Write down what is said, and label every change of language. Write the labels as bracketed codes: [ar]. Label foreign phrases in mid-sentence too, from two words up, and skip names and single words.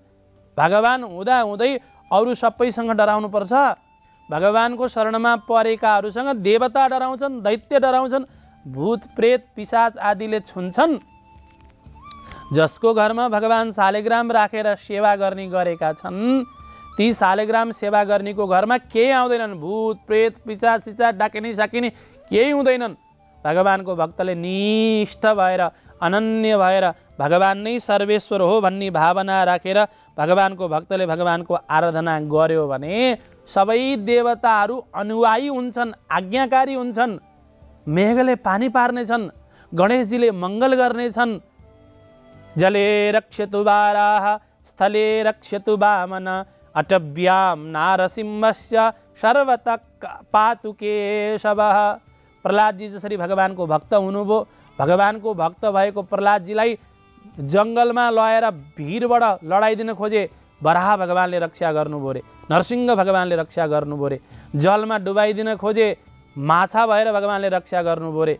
[ne] भगवान हुँदा हुँदै अरू सबैसँग डराउनु पर्छ? भगवानको शरणमा परेकाहरूसँग देवता डराउँछन्, दैत्य डराउँछन्, भूत प्रेत पिशाच आदिले छुन्छन्। जसको घरमा भगवान शालिग्राम राखेर सेवा गर्ने गरेका छन्, ती शालिग्राम सेवा गर्नेको घरमा केही आउँदैनन्, भूत प्रेत पिशाच सिचाच डाकिने साकिने केही हुँदैनन्। भगवानको भक्तले निष्ठ भएर, अनन्य भएर, भगवान नै सर्वेश्वर हो भन्ने भावना राखेर भगवानको भक्तले भगवानको आराधना गर्यो भने सबै देवताहरू अनुयायी हुन्छन्, आज्ञाकारी हुन्छन्। मेघले पानी पार्नेछन्, गणेशजीले मङ्गल गर्नेछन्। [sa] जले रक्ष्यतु वाराह स्थले रक्ष्यतु वामन, अटव्यां नारसिंहस्य सर्वतः पातु केशवः। [ne] प्रहलादजी जसरी भगवानको भक्त हुनुभयो, भगवानको भक्त भएको प्रहलादजीलाई जङ्गलमा लगेर भिरबाट लडाइदिन खोजे, वराह भगवानले रक्षा गर्नुभयो रे, नरसिंह भगवानले रक्षा गर्नुभयो रे। जलमा डुबाइदिन खोजे, माछा भएर भगवानले रक्षा गर्नुभयो रे।